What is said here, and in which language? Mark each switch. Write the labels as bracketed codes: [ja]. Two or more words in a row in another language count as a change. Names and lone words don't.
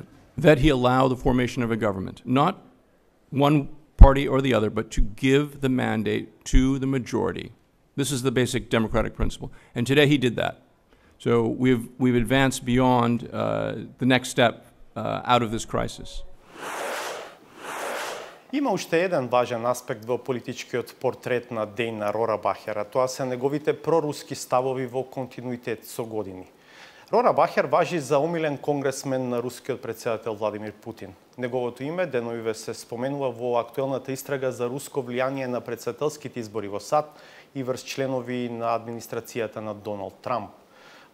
[en] That he allow the formation of a government. Not one party or the other, but to give the mandate to the majority. This is the basic democratic principle. And today he did that. So we've advanced beyond the next step out of this crisis. [mk] Има уште еден важен аспект во политичкиот портрет на Дейна Рорабахер, а тоа се неговите проруски ставови во континуитет со години. Рорабахер важи за омилен конгресмен на рускиот председател Владимир Путин. Неговото име деновиве се споменува во актуелната истрага за руско влијание на председателските избори во САД и врз членови на администрацијата на Доналд Трамп.